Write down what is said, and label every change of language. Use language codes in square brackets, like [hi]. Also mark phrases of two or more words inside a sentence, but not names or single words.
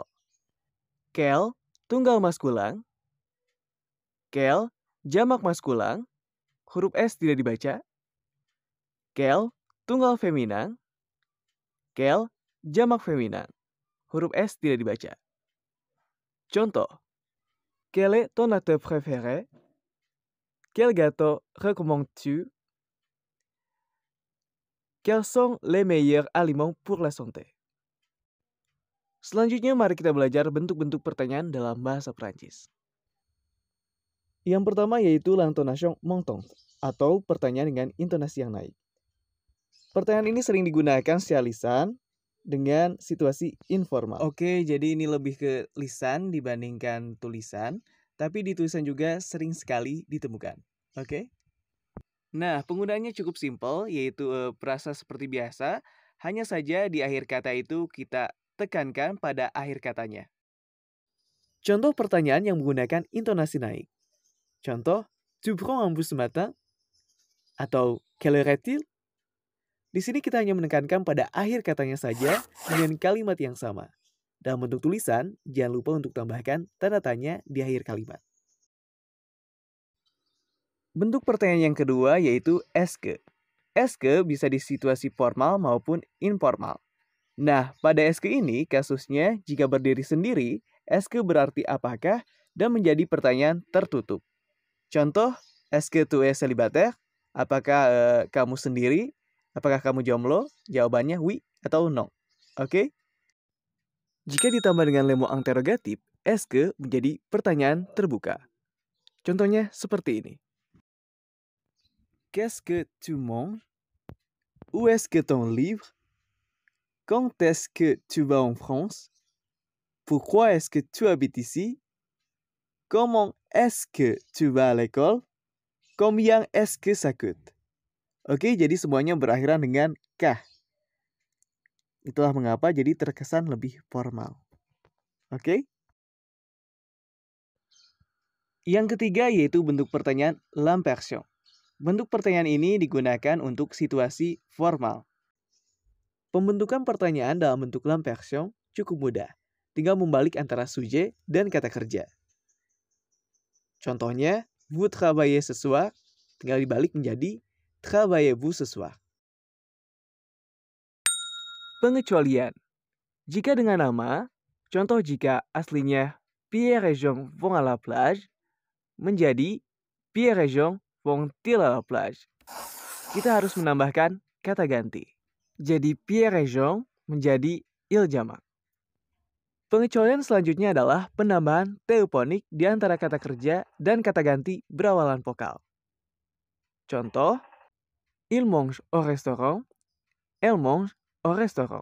[fr] Quel, [id] tunggal maskulang. Quel, jamak maskulang. Huruf S tidak dibaca. Quel, tunggal feminan. Quel, jamak feminan. Huruf S tidak dibaca. Contoh. [fr] Quel est ton acteur préféré? Quel gâteau recommandes-tu? Quels sont les meilleurs aliments pour la santé? [id] Selanjutnya mari kita belajar bentuk-bentuk pertanyaan dalam bahasa Prancis. Yang pertama yaitu [fr] l'intonation montante [id] atau pertanyaan dengan intonasi yang naik. Pertanyaan ini sering digunakan secara lisan dengan situasi informal. Oke, jadi ini lebih ke lisan dibandingkan tulisan, tapi di tulisan juga sering sekali ditemukan. Oke? Nah, penggunaannya cukup simpel, yaitu perasa seperti biasa, hanya saja di akhir kata itu kita tekankan pada akhir katanya. Contoh pertanyaan yang menggunakan intonasi naik. Contoh, [fr] tu prends un bus ce matin? Atau, quelle heure est-il? [id] Di sini kita hanya menekankan pada akhir katanya saja dengan kalimat yang sama. Dalam bentuk tulisan, jangan lupa untuk tambahkan tanda tanya di akhir kalimat. Bentuk pertanyaan yang kedua yaitu [fr] est-ce que. Est-ce que [id] bisa di situasi formal maupun informal. Nah, pada [fr] est-ce que [id] ini kasusnya jika berdiri sendiri, [fr] est-ce que [id] berarti apakah dan menjadi pertanyaan tertutup. Contoh, [fr] est-ce que tu es célibataire? [id] Apakah kamu sendiri? Apakah kamu jomblo? Jawabannya oui atau non. Oke? Jika ditambah dengan [fr] le mot interrogatif, est-ce que [id] menjadi pertanyaan terbuka. Contohnya seperti ini. [fr] Qu'est-ce que tu manges? Où est-ce que ton livre? Quand est-ce que tu vas en France? Pourquoi est-ce que tu habites ici? Comment est-ce que tu vas à l'école? Combien est-ce que ça coûte? [id] Oke, jadi semuanya berakhiran dengan kah. Itulah mengapa jadi terkesan lebih formal. Oke? Yang ketiga yaitu bentuk pertanyaan l'imperson. Bentuk pertanyaan ini digunakan untuk situasi formal. Pembentukan pertanyaan dalam bentuk l'imperson cukup mudah. Tinggal membalik antara sujet dan kata kerja. Contohnya, [fr] vous travaillez ce soir, [id] tinggal dibalik menjadi [fr] travaillez-vous ce soir. [id] Pengecualian. Jika dengan nama, contoh jika aslinya [fr] Pierre et Jean vont à la plage, menjadi Pierre et Jean vont-ils à la plage. [id] Kita harus menambahkan kata ganti. Jadi Pierre et Jean menjadi il jamak. Pengecualian selanjutnya adalah penambahan teoponik di antara kata kerja dan kata ganti berawalan vokal. Contoh, [fr] il mange au restaurant, elle mange au restaurant.